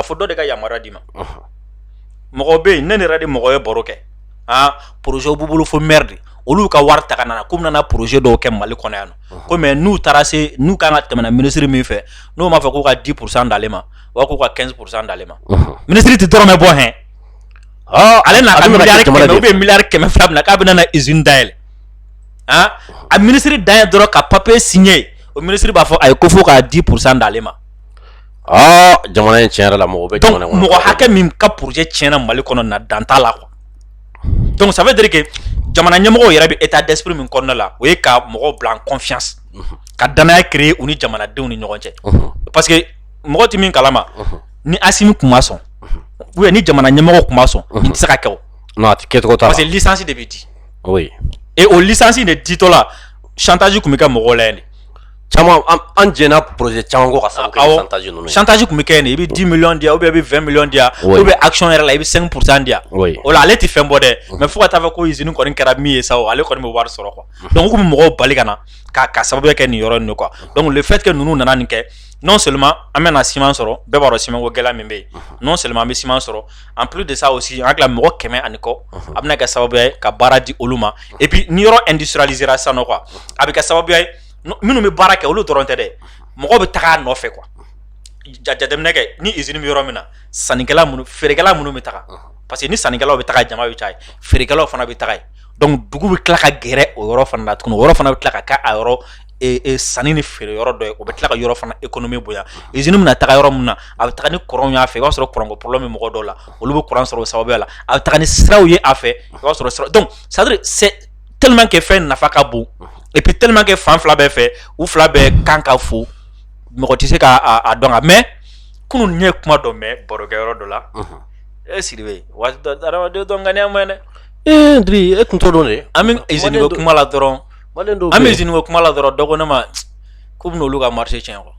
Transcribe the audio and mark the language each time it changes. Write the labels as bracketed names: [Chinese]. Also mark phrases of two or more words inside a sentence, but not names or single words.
[Bambara] fo dɔ de ka yamaruya d'i ma mɔgɔ bɛ yen ne yɛrɛ de mɔgɔ ye baro kɛ projet b'u bolo fo maire de olu ka wari ta ka na k'u bɛna na projet dɔw kɛ Mali kɔnɔ yan nɔ ko mais n'u taara se n'u kan ka tɛmɛ ministre min fɛ n'o m'a fɔ k'u ka 10% d'ale ma ou k'u ka 15% d'ale ma ministre tɛ dɔrɔmɛ bɔ hɛn ale n'a ka miliyari kɛmɛ [French] ou bien [Bambara] miliyari kɛmɛ fila bɛna k'a bɛna na usine dayɛlɛ a ministre dan ye dɔrɔn ka [French] papier signer [Bambara] o ministre b'a fɔ a ye ko fo ka 10% d'ale ma jamana in tiɲɛ yɛrɛ la mɔgɔ bɛ jamana kɔnɔ mɔgɔ hakɛ min ka projet tiɲɛna Mali kɔnɔ na dan t'a la [French] quoi donc ça veut dire que [Bambara] jamana ɲɛmɔgɔw yɛrɛ bɛ [French] état d'esprit [Bambara] min kɔnɔna la o ye ka mɔgɔw bila [French] en confiance [Bambara] ka danaya créer u ni jamanadenw ni ɲɔgɔn cɛ [French] parce que [Bambara] mɔgɔ tɛ min kalama ni Asimi tun ma sɔn [French] ou bien [Bambara] ni jamana ɲɛmɔgɔw tun ma sɔn nin tɛ se ka kɛ o non a tɛ kɛ cogo t'a la [French] parce que licence [Bambara] de bɛ di [French] oui [Bambara] et o licence de ditɔ la chantage tun bɛ kɛ mɔgɔw la yen de caman an jɛna projet caman ko ka sababu kɛ chantage ninnu ye chantage tun bɛ kɛ yen de i bɛ 10 millions di yan [French] ou bien [Bambara] i bɛ 20 millions di yan [French] ou bien [Bambara] action yɛrɛ la i bɛ 5% di yan o la ale tɛ fɛn bɔ dɛ mais fo ka taa fɔ ko usine kɔni kɛra min ye sa o ale kɔni bɛ wari sɔrɔ quoi donc u kun bɛ mɔgɔw bali ka na ka sababu kɛ nin yɔrɔ nin [French] quoi donc le fait que [Bambara] ninnu nana nin kɛ [French] non seulement [Bambara] an bɛna ciment sɔrɔ bɛɛ b'a dɔn ciment ko gɛlɛya min bɛ yen [French] non seulement [Bambara] an bɛ ciment sɔrɔ [French] en plus de ça aussi [Bambara] an hakili la mɔgɔ 100 ani kɔ a bɛna kɛ sababu ye ka baara di olu ma [French] et puis [Bambara] ni yɔrɔ industrialisera sisan nɔ quoi a bɛ kɛ sababu ye minnu bɛ baara kɛ olu dɔrɔn tɛ dɛ mɔgɔw bɛ taga a nɔfɛ quoi jateminɛ kɛ ni usine bɛ yɔrɔ min na sannikɛla minnu feerekɛla minnu bɛ taga [French] parce que [Bambara] ni sannikɛlaw bɛ taga jama bɛ caya feerekɛlaw fana bɛ taga yen donc dugu bɛ tila ka gɛrɛ o yɔrɔ fana la tuguni o yɔrɔ fana bɛ tila ka kɛ a yɔrɔ sanni ni feere yɔrɔ dɔ ye o bɛ tila ka yɔrɔ fana économie bonya usine bɛna taga yɔrɔ min na a bɛ taga ni courant y'a fɛ i b'a sɔrɔ courant ko problème bɛ mɔgɔ dɔw la olu bɛ courant sɔrɔ o sababuya la a bɛ taga ni siraw ye a fɛ i b'a sɔrɔ sira [French] donc c'est à dire c'est tellement que [Bambara] fɛn nafa ka bon [French] et puis tellement que [Bambara] fan fila bɛɛ fɛ u fila bɛɛ kan ka fo mɔgɔ tɛ se k'a dɔn ka mais kunun n ye kuma dɔ mɛn barokɛyɔrɔ dɔ la Sidibe waati dɔ adamaden dɔ ŋaniya ma dɛ Ndri e tun t'o dɔn de an bɛ usine ko kuma la dɔrɔn an bɛ usine ko kuma la dɔrɔn dɔ ko ne ma ko bɛna olu ka marché tiɲɛ quoi